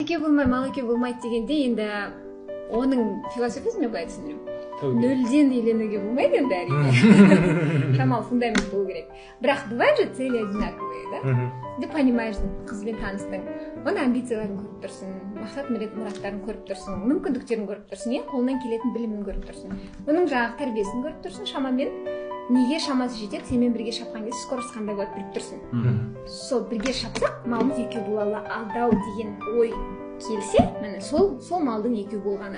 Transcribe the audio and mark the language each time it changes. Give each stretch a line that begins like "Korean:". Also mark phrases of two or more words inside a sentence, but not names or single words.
Kazakh: Экөө болмай, мал экөө болмайды дегенде енді оның философиясын мен былай түсіндірем. Нөлден үйленуге болмайды енді әрине. Шамалы фундамент болу керек.
Russian: Бірақ бывает же цели одинаковые, да? Ты понимаешь,
Kazakh: қызбен таныстың, оның амбицияларын көріп тұрсың, мақсат мұраттарын көріп тұрсың, мүмкіндіктерін көріп тұрсың, қолынан келетін білімін көріп тұрсың. Оның жаңағы тәрбиесін көріп тұрсың, шамамен неге шамасы жетеді, сенімен бірге шапқан кезде скорость қандай болады біліп тұрсың. Сол бірге шапсақ, малымыз екеу бола алды деген ой келсе, міне сол малдың екеу болғаны.